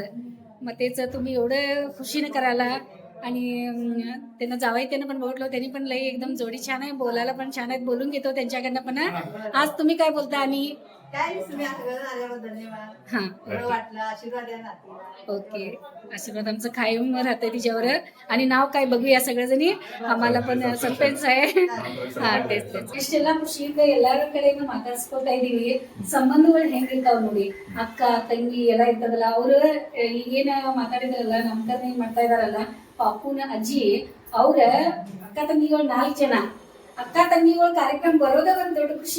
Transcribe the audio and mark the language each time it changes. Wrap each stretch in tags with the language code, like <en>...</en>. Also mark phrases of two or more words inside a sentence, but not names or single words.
<mr>मग तेच तुम्ही एवढं खुशीनं करायला. आणि त्यांना जावई त्यानं पण बघितलं, त्यांनी पण लई एकदम जोडी छान आहे, बोलायला पण छान आहेत, बोलून घेतो त्यांच्याकडनं पण. आज तुम्ही काय बोलता? आणि काय तुम्ही आल्याबद्दल धन्यवाद. हा बरं वाटलं, आशीर्वाद द्या नातीला. ओके. आशीर्वाद आमचं कायम राहतंय तिच्यावर. आणि नाव काय बघूया सगळेजणी, आम्हाला पण ಸಸ್ಪೆನ್ಸ್ आहे.</mr> <kn>ಹಾ ಟೆಸ್ಟ್ ಇಷ್ಟೆಲ್ಲ ಖುಷಿಯಿಂದ ಎಲ್ಲಾರ ಕಡೆಯಿಂದ ಮಾತಾಡ್ಸ್ಕೊತಾ ಇದೀವಿ. ಸಂಬಂಧಗಳು ಹೆಂಗಿರ್ತಾವ ನೋಡಿ, ಅಕ್ಕ ತಂಗಿ ಎಲ್ಲ ಇರ್ತದಲ್ಲ. ಅವ್ರು ಈಗೇನ ಮಾತಾಡಿದ್ರಲ್ಲ, ನಾಮಕರಣ ಮಾಡ್ತಾ ಇದಾರಲ್ಲ ಪಾಪುನ ಅಜ್ಜಿ, ಅವ್ರ ಅಕ್ಕ ತಂಗಿಗಳು 4 ಜನ ಅಕ್ಕ ತಂಗಿಗಳ ಕಾರ್ಯಕ್ರಮ ಬರೋದ ಒಂದ್ ದೊಡ್ಡ ಖುಷಿ.</kn>